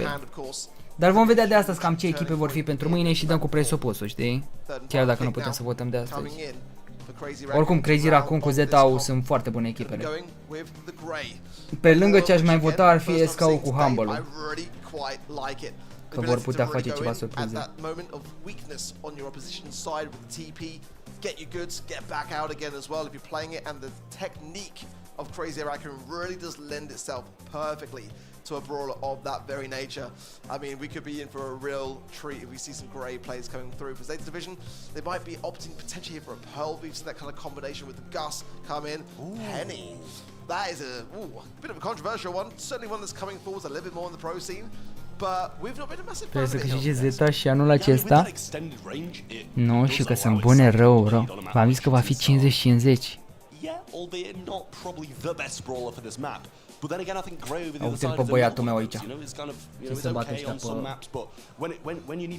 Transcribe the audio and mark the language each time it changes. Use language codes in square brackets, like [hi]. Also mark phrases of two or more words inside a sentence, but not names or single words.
[ro] Dar vom vedea de astăzi cam ce echipe vor fi pentru mâine și dăm cu presupusul, știi? Chiar dacă nu putem să votăm de astăzi. Oricum, Crazy Raccoon cu ZAU sunt foarte bune echipele. Pe lângă ce aș mai vota ar fi SKU cu Humble-ul, că vor putea face ceva surprize. [en] Get your goods, get back out again as well if you're playing it, and the technique of Crazy Raccoon really does lend itself perfectly to a brawler of that very nature. I mean, we could be in for a real treat if we see some great plays coming through. For Zeta Division, they might be opting potentially here for a Pearl. We've seen that kind of combination with the Gus come in. Ooh. Penny. That is a bit of a controversial one. Certainly one that's coming forward a little bit more in the pro scene. But we've not been a massive fan of it. [ro] Trebuie să câștige Zeta și anul acesta. Nu, și că sunt bune rău. V-am zis că va fi 50-50. Uite-l pe băiatul meu aici. Ce să bată ăștia pe...